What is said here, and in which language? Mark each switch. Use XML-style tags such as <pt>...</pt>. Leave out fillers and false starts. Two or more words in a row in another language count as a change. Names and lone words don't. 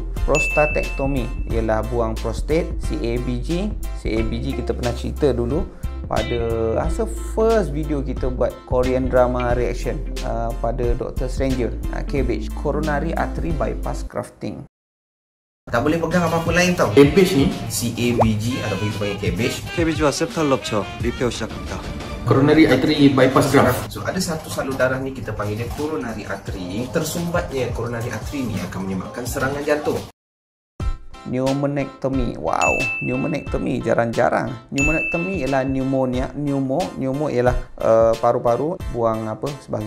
<ms>Prostatectomy ialah buang prostate. CABG kita pernah cerita dulu pada</ms> <en>first video</en> <ms>kita buat</ms> <en>Korean drama reaction</en> <ms>pada Dr. Stranger.</ms> <en>Cabbage, coronary artery bypass grafting.</en> <ms>Tak boleh pegang apa-apa lain tau. Cabbage ni? CABG ataupun kita panggil cabbage.</ms> <ko>KBG와</ko> <en>septal rupture repair</en> <ko>시작합니다.</ko> <en>Coronary artery bypass graft.</en> <ms>So ada satu salur darah ni kita panggil dia</ms> <en>coronary artery.</en> <ms>Tersumbatnya</ms> <en>coronary artery</en> <ms>ni akan menyebabkan serangan jantung. Pneumonectomy. Wow, pneumonectomy jarang-jarang. Pneumonectomy ialah pneumonia. Pneumo ialah paru-paru, buang sebahagian paru-paru.</ms>